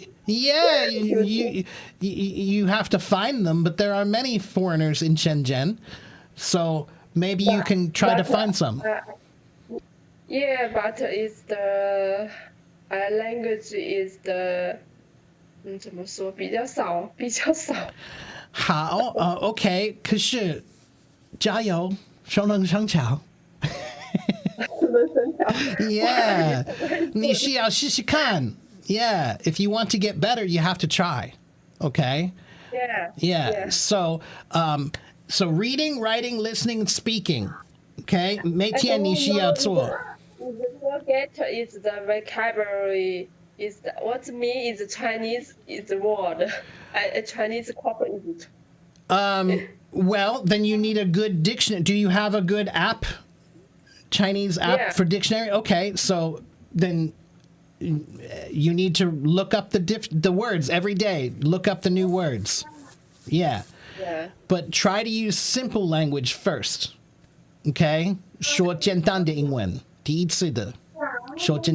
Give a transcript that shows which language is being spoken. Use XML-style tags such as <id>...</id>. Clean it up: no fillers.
<en>Yeah, you have to find them, but there are many foreigners in Shenzhen, so maybe you can try to find some. Yeah, but it's the language is the</en> <zh>怎么说比较少。好，OK， 可是加油，熟能生巧。 Yeah, 你需要试试看。</zh> <en>Yeah, if you want to get better, you have to try. Okay. Yeah. So, so reading, writing, listening, and speaking.</en> <zh>Okay. 每天你需要做。</zh> <en>Forget is the vocabulary. Is the, what mean is Chinese is the word. A Chinese corporate. Well, then you need a good dictionary. Do you have a good app? Chinese app for dictionary? Okay, so then you need to look up the words every day. Look up the new words. Yeah. Yeah. But try to use simple language first. Okay?</en> <zh>说简单的英文，第一次的，说简</zh>